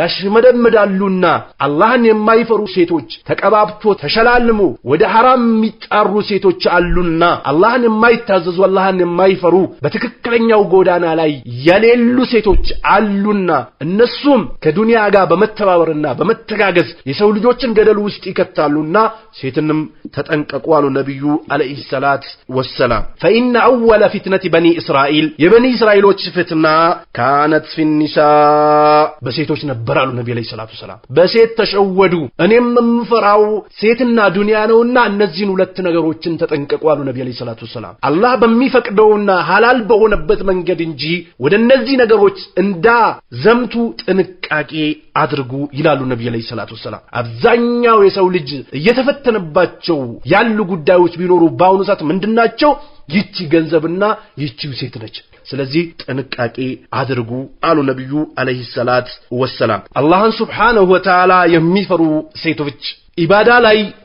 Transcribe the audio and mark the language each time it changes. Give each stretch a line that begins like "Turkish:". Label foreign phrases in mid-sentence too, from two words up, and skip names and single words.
Amharic: ያሽመደምዳሉና አላህን የማይፈሩ ሴቶች ተቀባብቶ ተሸላልሙ ወደ حرام የሚጣሩ ሴቶች አሉና አላህን የማይታዘዙ አላህን የማይፈሩ በትክክለኛው ጎዳና ላይ የሌሉ ሴቶች አሉና እነሱም ከዱንያ ጋር በመተባበርና በመተጋገዝ የሰው ልጆችን ገደል ውስጥ ይከታሉና ሴትንም ተጠንቀቁ አሉ ነብዩ
Arabic: عليه الصلاة والسلام فإن أول فتنة بني إسرائيل
Amharic: የበኒ እስራኤሎች ፍትና
Arabic: كانت في النساء
Amharic: በሴቶች ነበር አሉ ነብዩ
Arabic: عليه الصلاة والسلام
Amharic: በሴት ተሸወዱ እኔም የምፈራው ሴትና ዱንያ ነውና እነዚህን ሁለት ነገሮችን ተጠንቀቁ አሉ ነብዩ
Arabic: عليه الصلاة والسلام
Amharic: አላህ በሚፈቅደውና ሐላል በሆነበት መንገድ እንጂ ወደ እነዚህ ነገሮች እንዳ ዘምቱ ጥንቃቄ አድርጉ ይላሉ ነብዩ
Arabic: عليه الصلاة والسلام
Amharic: አብዛኛው የሰው ልጅ እየተፈተነባቸው ያሉ ጉዳዮች ቢኖሩ ባሁኑ ሰዓት ምንድናቸው ይቺ ገንዘብና ይቺ ሴት ነች ስለዚህ ጥንቃቄ አድርጉ አሉ ነብዩ
Arabic: عليه الصلاة والسلام
Amharic: አላህን
Arabic: سبحانه وتعالى
Amharic: የሚፈሩ ሴቶች ኢባዳ ላይ